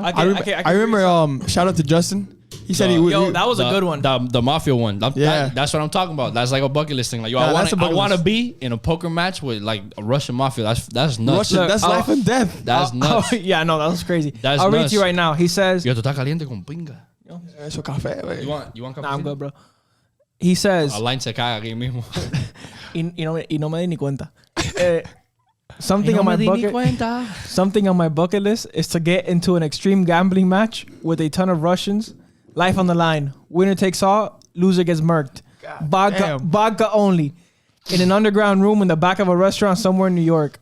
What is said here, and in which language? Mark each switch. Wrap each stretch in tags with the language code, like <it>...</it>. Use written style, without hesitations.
<en>I remember. Shout out to Justin. He said that was a good one. The mafia one. Yeah. That's what I'm talking about. That's like a bucket list thing. Like, yo, I want to be in a poker match with like a Russian mafia. That's nuts. That's life and death. That's nuts. Yeah, no, that was crazy. I'll read to you right now. He says,</en> <es>yo, tú estás caliente con pinga. Eso café, güey.</es> <en>You want café? Nah, I'm good, bro. He says,</en> <es>Alain se caga aquí mismo. y no me di ni cuenta.</es> <en>Something on my bucket list is to get into an extreme gambling match with a ton of Russians. Life on the line. Winner takes all. Loser gets murked. Vodka only. in an underground room in the back of a restaurant somewhere in New York.</en>